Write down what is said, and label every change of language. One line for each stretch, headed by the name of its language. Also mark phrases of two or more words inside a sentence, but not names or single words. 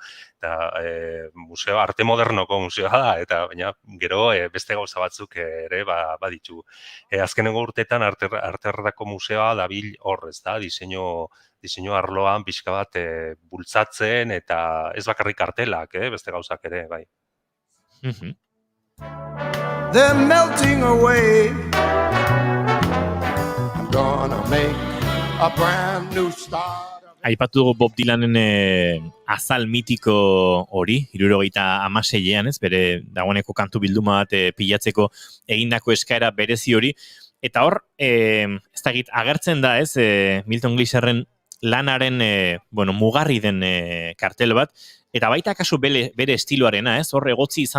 Basque: Eta museo, arte modernoko museoa da, eta baina gero beste gauza batzuk ere baditu. Azkenengo urteetan arte erretako museoa dabil hor, ez da? Diseinu arloan pixka bat bultzatzen, eta ez bakarrik kartelak, beste gauzak ere, bai.
English: They're melting away. I'm gonna make a brand new start.
Basque: Aipatu dugu Bob Dylanen azal mitiko hori, 76ean, ez, bere dagoeneko kantu bilduma bat pilatzeko egindako eskaera berezi hori, eta hor, ez dakit, agertzen da, ez, Milton Glaserren lanaren, mugarri den kartel bat, eta baita kasu bere estiloarena, ez, hor egotzi izan